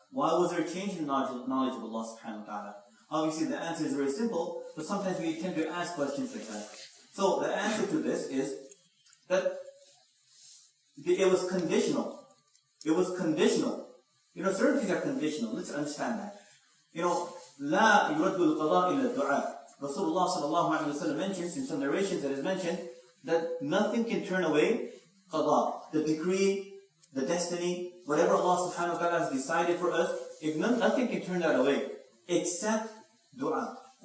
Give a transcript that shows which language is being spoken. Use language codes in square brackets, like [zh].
[en] Why was there a change in knowledge of Allah subhanahu wa ta'ala? Obviously the answer is very simple, but sometimes we tend to ask questions like that. So the answer to this is that it was conditional. It was conditional. Certain things are conditional. Let's understand that. [ar] لا يرد القضاء إلا الدعاء. [en] Rasulullah sallallahu alaihi wasallam mentions in some narrations that is mentioned that nothing can turn away qada, the decree, the destiny, whatever Allah subhanahu wa ta'ala has decided for us. Nothing can turn that away except dua.